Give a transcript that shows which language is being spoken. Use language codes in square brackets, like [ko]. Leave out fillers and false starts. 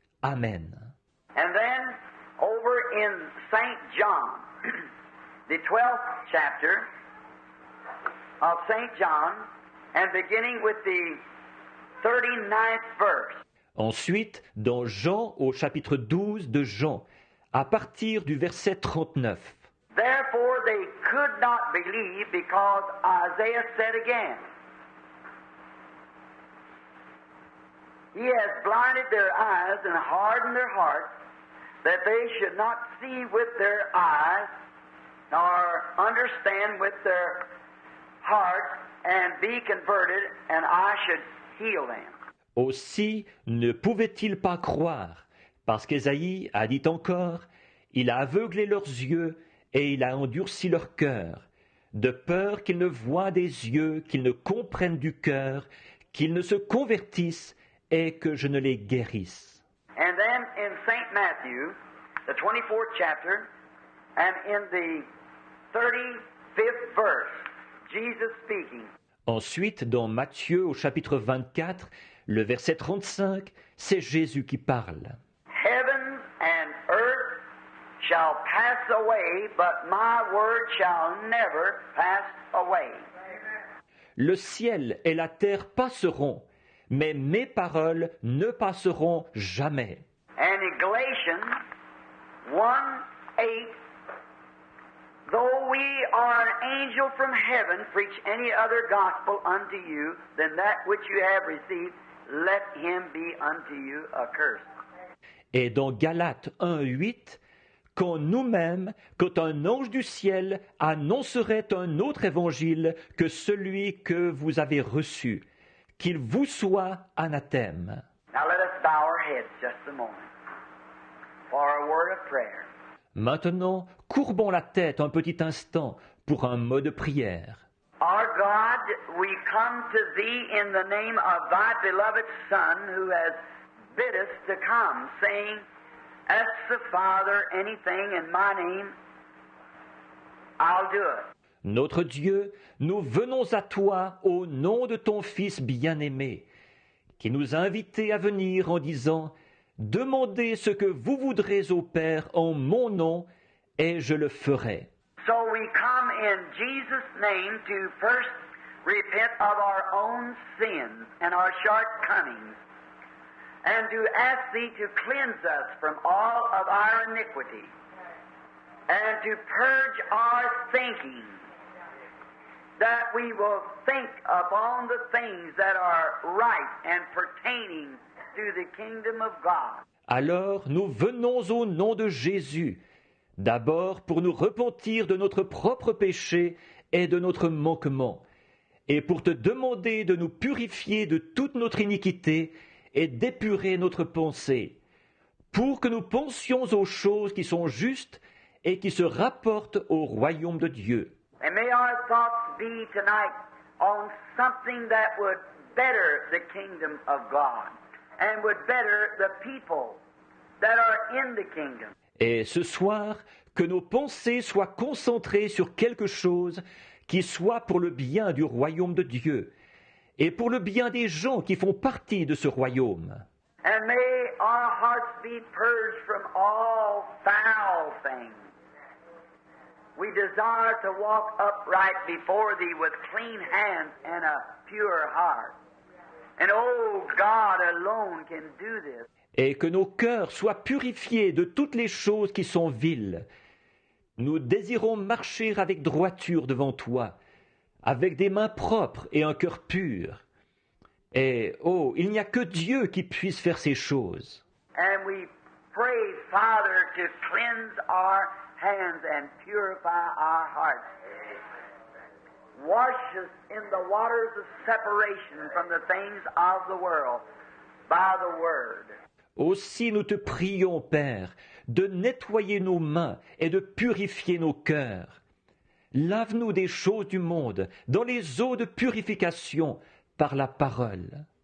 [en] Amen. And then, over in St. John, the 12th chapter of St. John, and beginning with the 39th verse. [fr] Ensuite, dans Jean, au chapitre 12 de Jean, à partir du verset 39. [en] Therefore they could not believe, because Isaiah said again, He has blinded their eyes and hardened their hearts, that they should not see with their eyes, nor understand with their hearts, and be converted, and I should heal them. [fr] Aussi ne pouvaient-ils pas croire, parce qu'Ésaïe a dit encore, Il a aveuglé leurs yeux et il a endurci leur cœur, de peur qu'ils ne voient des yeux, qu'ils ne comprennent du cœur, qu'ils ne se convertissent et que je ne les guérisse. [en] And then in St. Matthew, the 24th chapter, and in the 35th verse, Jesus speaking. [fr] Ensuite, dans Matthieu au chapitre 24, le verset 35, c'est Jésus qui parle. [en] Heaven and earth shall pass away, but my word shall never pass away. [fr] Le ciel et la terre passeront, mais mes paroles ne passeront jamais. [en] And in Galatians 1:8, though we are an angel from heaven, preach any other gospel unto you than that which you have received, let him be unto you accursed. [fr] Et dans Galates 1:8, quand nous-mêmes, quand un ange du ciel annoncerait un autre évangile que celui que vous avez reçu, qu'il vous soit anathème. [en] Now let us bow our heads just a moment for a word of prayer. [fr] Maintenant, courbons la tête un petit instant pour un mot de prière. [en] Our God, we come to Thee in the name of Thy beloved Son, who has bid us to come, saying, Ask the Father anything in my name, I'll do it. [fr] Notre Dieu, nous venons à toi au nom de ton Fils bien-aimé, qui nous a invités à venir en disant, Demandez ce que vous voudrez au Père en mon nom, et je le ferai. [en] So we come in Jesus' name to first repent of our own sins and our shortcomings, and to ask Thee to cleanse us from all of our iniquity, and to purge our thinking, that we will think upon the things that are right and pertaining to the kingdom of God. [fr] Alors nous venons au nom de Jésus, d'abord pour nous repentir de notre propre péché et de notre manquement, et pour te demander de nous purifier de toute notre iniquité et d'épurer notre pensée, pour que nous pensions aux choses qui sont justes et qui se rapportent au royaume de Dieu. [en] And may our thoughts be tonight on something that would better the kingdom of God and would better the people that are in the kingdom. [fr] Et ce soir, que nos pensées soient concentrées sur quelque chose qui soit pour le bien du royaume de Dieu et pour le bien des gens qui font partie de ce royaume. [en] And may our hearts be purged from all foul things. We desire to walk upright before Thee with clean hands and a pure heart. And oh, God alone can do this. [fr] Et que nos cœurs soient purifiés de toutes les choses qui sont viles. Nous désirons marcher avec droiture devant Toi, avec des mains propres et un cœur pur. Et, oh, il n'y a que Dieu qui puisse faire ces choses. [en] And we pray, Father, to cleanse our hands and purify our hearts. Wash us in the waters of separation from the things of the world by the Word. [fr] Aussi nous te prions, Père, de nettoyer nos mains et de purifier nos cœurs, Lave-nous des choses du monde dans les eaux de purification par la parole.